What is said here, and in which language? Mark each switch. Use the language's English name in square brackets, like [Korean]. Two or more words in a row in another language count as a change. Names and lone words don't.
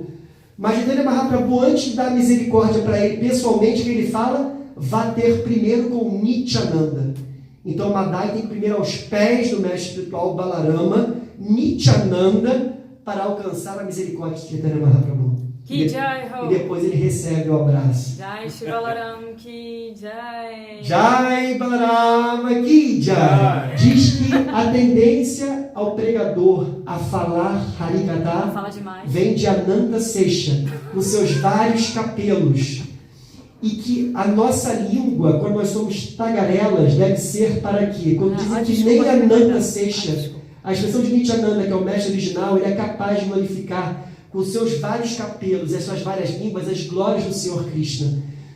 [Portuguese] Mas Chaitanya Mahaprabhu, antes de dar misericórdia para ele pessoalmente, o que ele fala? Vá ter primeiro com Nityananda. Então Madai tem que ir primeiro aos pés do mestre espiritual Balarama, Nityananda, para alcançar a misericórdia de Chaitanya Mahaprabhu. E depois ele recebe o abraço. [Hindi] Jai Shri Balaram ki Jai. Jai Balarama ki Jai. [Portuguese] Diz que a tendência ao pregador a falar Harikatha vem de Ananta Sesha, com seus vários capelos. E que a nossa língua, quando nós somos tagarelas, deve ser para quê? Quando dizem que nem Ananta Sesha, a expressão de Nityananda, que é o mestre original, ele é capaz de glorificar com seus vários capelos e as suas várias línguas as glórias do Senhor Krishna.